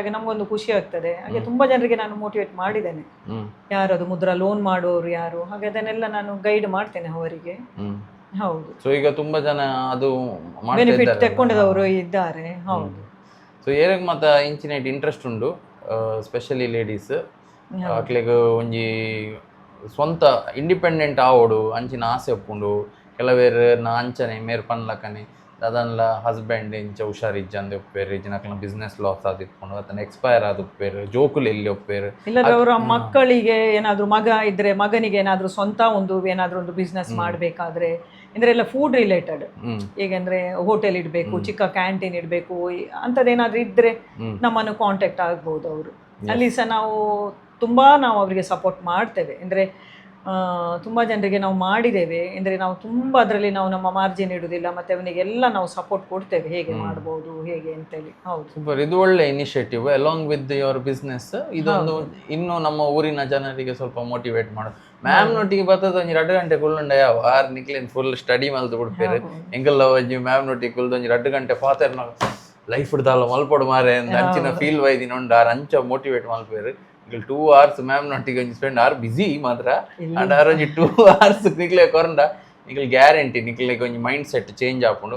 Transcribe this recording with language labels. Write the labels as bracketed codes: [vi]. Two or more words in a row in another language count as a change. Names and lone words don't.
[kn] ಹಾಗೆ ನಮಗೊಂದು ಖುಷಿ ಆಗ್ತದೆ. ಹಾಗೆ ತುಂಬ ಜನರಿಗೆ ನಾನು ಮೋಟಿವೇಟ್ ಮಾಡಿದ್ದೇನೆ, ಯಾರದು ಮುದ್ರಾ ಲೋನ್ ಮಾಡೋರು ಯಾರು, ಹಾಗೆ ಅದನ್ನೆಲ್ಲ ನಾನು ಗೈಡ್ ಮಾಡ್ತೇನೆ ಅವರಿಗೆ. ಹೌದು. ಸೊ ಈಗ ತುಂಬಾ ಜನ ಅದು ಬೆನಿಫಿಟ್ ತಗೊಂಡದವರು ಇದ್ದಾರೆ. ಹೌದು. [tcy] ಸೊ ಏರಿಗೆ ಮತ್ತೆ ಇಂಚಿನೇಟ್ ಇಂಟ್ರೆಸ್ಟ್ ಉಂಡು, [en] specially ladies [tcy] ಅಕ್ಲೆಗ್ ಒಂಜಿ ಸ್ವಂತ ಇಂಡಿಪೆಂಡೆಂಟ್ ಆವೋಡು ಅಂಚಿನ ಆಸೆ ಒಪ್ಪುಂಡು. ಕೆಲವೇರು ನಾ ಅಂಚನೆ ಮೇರ್ ಪನ್ಲಕನೆ ಅದನ್ಲ ಹಸ್ಬೆಂಡ್ ಇಂಚ ಹುಷಾರಿಜ್ಜಂದು ಒಪ್ಪೇರು, ಇಜ್ಜಿನಕ್ಲ [en] business loss [tcy] ಆದಿತ್ಕೊಂಡು ಅದನ್ನ ಎಕ್ಸ್ಪೈರ್ ಆದ ಒಪ್ಪೇರು, ಜೋಕುಲು ಎಲ್ಲಿ ಒಪ್ಪೇರು. [kn] ಇಲ್ಲದ್ರೆ ಅವರ ಮಕ್ಕಳಿಗೆ ಏನಾದ್ರು ಮಗ ಇದ್ರೆ ಮಗನಿಗೆ ಏನಾದ್ರು ಸ್ವಂತ ಏನಾದ್ರು ಒಂದು ಬಿಸ್ನೆಸ್ ಮಾಡಬೇಕಾದ್ರೆ ಅಂದ್ರೆ ಎಲ್ಲ [en] food related, [kn] ಹೇಗೆಂದ್ರೆ ಹೋಟೆಲ್ ಇಡಬೇಕು, ಚಿಕ್ಕ ಕ್ಯಾಂಟೀನ್ ಇಡಬೇಕು, ಅಂಥದ್ದೇನಾದ್ರೂ ಇದ್ರೆ ನಮ್ಮನ್ನು ಕಾಂಟ್ಯಾಕ್ಟ್ ಆಗ್ಬೋದು ಅವರು. ಅಲ್ಲಿ ಸಹ ನಾವು ಅವರಿಗೆ ಸಪೋರ್ಟ್ ಮಾಡ್ತೇವೆ. ಅಂದರೆ ತುಂಬ ಜನರಿಗೆ ನಾವು ಮಾಡಿದ್ದೇವೆ. ಅಂದರೆ ನಾವು ತುಂಬ ಅದರಲ್ಲಿ ನಾವು ನಮ್ಮ ಮಾರ್ಜಿನ್ ಇಡುವುದಿಲ್ಲ, ಮತ್ತು ಅವನಿಗೆಲ್ಲ ನಾವು ಸಪೋರ್ಟ್ ಕೊಡ್ತೇವೆ, ಹೇಗೆ ಮಾಡ್ಬೋದು ಹೇಗೆ ಅಂತೇಳಿ. ಹೌದು, ಸೂಪರ್. ಇದು ಒಳ್ಳೆ [en] initiative along with your business. [kn] ಇದೊಂದು ಇನ್ನು ನಮ್ಮ ಊರಿನ ಜನರಿಗೆ ಸ್ವಲ್ಪ ಮೋಟಿವೇಟ್ ಮಾಡೋದು. [tcy] ಮ್ಯಾಮ್ ನೊಟ್ಟಿಗೆ ಬರ್ತದ ಒಂಜಿ 2 ಗಂಟೆ ಕುಲ್ಲುಂಡ ಯಾವ ಆರು ನಿಕ್ಲೇನು [en] full study [tcy] ಮಲ್ತು ಬಿಡ್ಪೇರು ಎಂಗೆಲ್ಲ ಒಂಜಿ ಮ್ಯಾಮ್ ನೊಟ್ಟಿಗೆ ಕುಲ್ದು ಒಂಜಿ 2 ಗಂಟೆ ಪಾತೆರ್ನ ಲೈಫ್ ಇಡ್ದಲ್ಲ ಮಲ್ಪಡು ಮಾರೆ ಅಂತ ಅಂಚಿನ ಫೀಲ್ ವೈದಿನ ಉಂಡು ಆರು ಅಂಚ ಮೋಟಿವೇಟ್ ಮಲ್ಪೇರು. 2 hours ಮ್ಯಾಮ್ ನೊಟ್ಟಿಗೆ ಒಂಜಿ ಸ್ಪೆಂಡ್ ಆರು ಬಿಸಿ ಮಾತ್ರ ಅಂಡ್ ಆರು ಒಂಜಿ 2 hours ನಿಕ್ಲೆ ಕೊರಂಡ ನಿಕ್ಲೆ ಗ್ಯಾರಂಟಿ ನಿಕ್ಲೆಗ್ ಒಂಜಿ [en] mind set change [tcy] ಆಪುಂಡು.